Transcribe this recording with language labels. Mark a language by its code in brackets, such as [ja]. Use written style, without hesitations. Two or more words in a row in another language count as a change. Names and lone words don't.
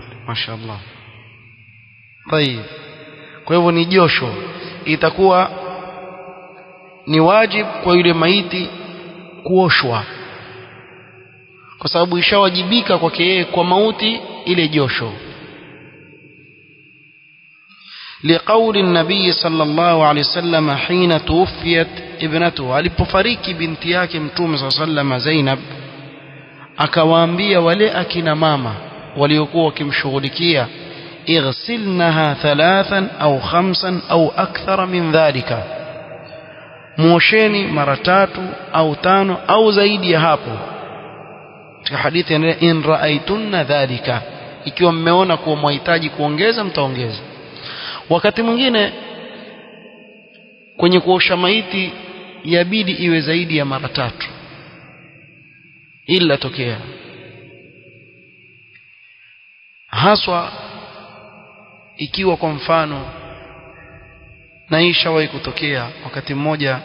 [sw] Mashaallah. Tayeb. Kwa hivyo ni josho. Itakuwa ni wajibu kwa yule maiti kuoshwa. Kwa sababu ishawajibika kwake yeye kwa mauti ile josho. [ar] لقول النبي صلى الله عليه وسلم حين توفيت ابنته [sw] alipofariki binti yake mtume [ar] صلى الله عليه وسلم [sw] Zainab akawaambia wale akina mama waliokuwa wakimshughulikia [ar] اغسلنها 3 أو 5 أو أكثر من ذلك [sw] muosheni mara 3 au 5 au zaidi ya hapo. Katika hadithi inaeleza [ar] إن رأيتن ذلك, [sw] ikiwa mmeona kuwa mhitaji kuongeza mtaongeza. Wakati mwingine kwenye kuosha maiti yabidi iwe zaidi ya mara 3 ila tokea haswa ikiwa kwa mfano na ishawahi kutokea wakati mmoja.